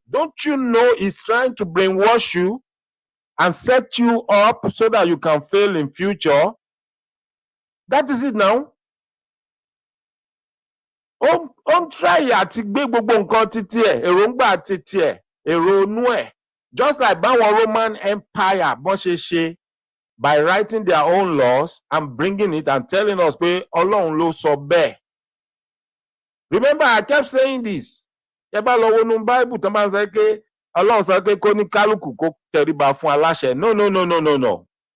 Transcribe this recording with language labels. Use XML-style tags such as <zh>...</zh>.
<en>Don't you know he's trying to brainwash you and set you up so that you can fail in future? That is it now.</en> <yo>Ó ń try àti gbé gbogbo nǹkan títí ẹ̀, èròǹgbà títí ẹ̀, èrò inú ẹ̀.</yo> <en>Just like</en> <yo>báwọn Roman Empire bọ́n ṣe ṣe.</yo> <en>By writing their own laws and bringing it and telling us</en> <yo>pé Ọlọ́run ló sọ bẹ́ẹ̀.</yo> <en>Remember, I kept saying this.</en> <yo>Ẹ bá lọ wọnú Bible tán bá ń sọ pé Ọlọ́run sọ pé kó ní kálukú kó tẹríba fún aláṣẹ. No.</yo>